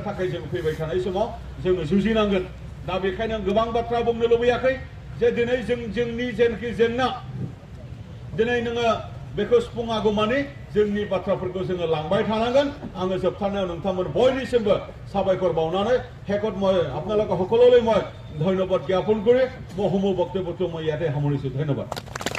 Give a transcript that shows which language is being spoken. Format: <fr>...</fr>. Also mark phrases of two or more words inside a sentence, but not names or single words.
<brx>थाखाय जों फैबाय थानाय समाव जोङो जुजिनांगोन दा बेखायनो गोबां बाथ्रा बुंनो लुबैयाखै जे दिनै जोंनि जेनाखि जेंना दिनै नोङो बेखौ सुफुङागौमानि जोंनि बाथ्राफोरखौ जोङो लांबाय थानांगोन आङो जोबथारनायाव नोंथांमोन बयनिसिमबो साबायखर बावनानै</brx> <as>হেকত মই আপোনালোক সকলোলৈ মই ধন্যবাদ জ্ঞাপন কৰি মই সমূহ বক্তব্যটো মই ইয়াতে সামৰিছোঁ ধন্যবাদ</as>